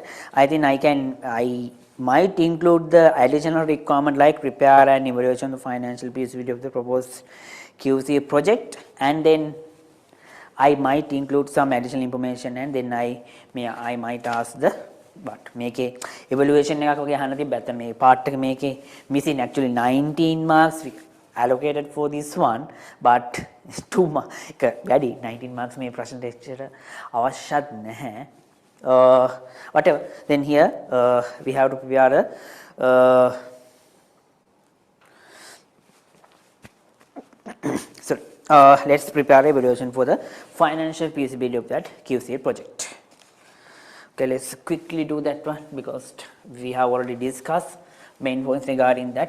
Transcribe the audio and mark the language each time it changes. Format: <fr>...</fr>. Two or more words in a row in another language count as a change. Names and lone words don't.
<en>I think I might include the additional requirement like prepare and evaluation of the financial feasibility of the proposed QC project, and then I might include some additional information and then I might ask the but මේකේ evaluation</en> <si>එකක් වගේ අහන්න තිබ්බත් මේ</si> <en>part</en> <si>එක මේකේ</si> <en>missing actually 19 marks allocated for this one, but 2 marks වැඩි 19 marks</en> <si>මේ ප්‍රශ්න ටෙස්ට් එකට අවශ්‍යත් නැහැ.</si> <en>Whatever, then here we have to prepare let's prepare evaluation for the financial feasibility of that QCA project. Okay, let's quickly do that one because we have already discussed main points regarding that.</en>